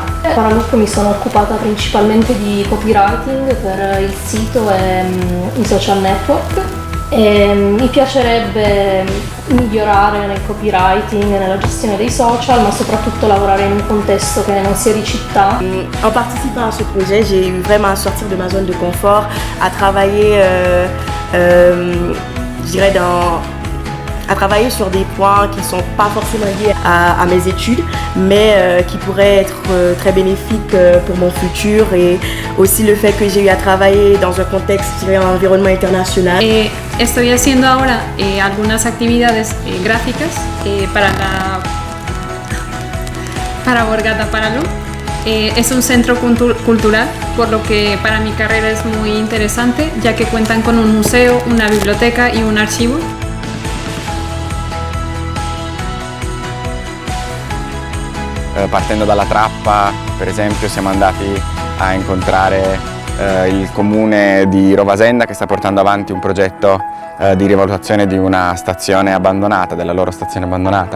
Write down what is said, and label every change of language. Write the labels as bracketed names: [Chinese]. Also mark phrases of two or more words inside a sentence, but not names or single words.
[Italian] A Paraloop mi sono occupata principalmente di copywriting per il sito e i social network e mi piacerebbe migliorare nel copywriting, nella gestione dei social, ma soprattutto lavorare in un contesto che non sia di città. [French] En participant à ce projet, j'ai eu vraiment à sortir de ma zone de confort, à travailler, je dirais à travailler sur des points qui ne sont pas forcément liés à mes études, mais qui pourraient être très bénéfiques pour mon futur et aussi le fait que j'ai eu à travailler dans un contexte, je dirais, un environnement international. [Spanish] Estoy haciendo ahora algunas actividades gráficas para Borgata Paraloop. Es un centro cultural, por lo que para mi carrera es muy interesante, ya que cuentan con un museo, una biblioteca y un archivo. [Italian] Partendo dalla Trappa, per esempio, siamo andati a incontrare il comune di Rovasenda che sta portando avanti un progetto di rivalutazione di una stazione abbandonata, della loro stazione abbandonata.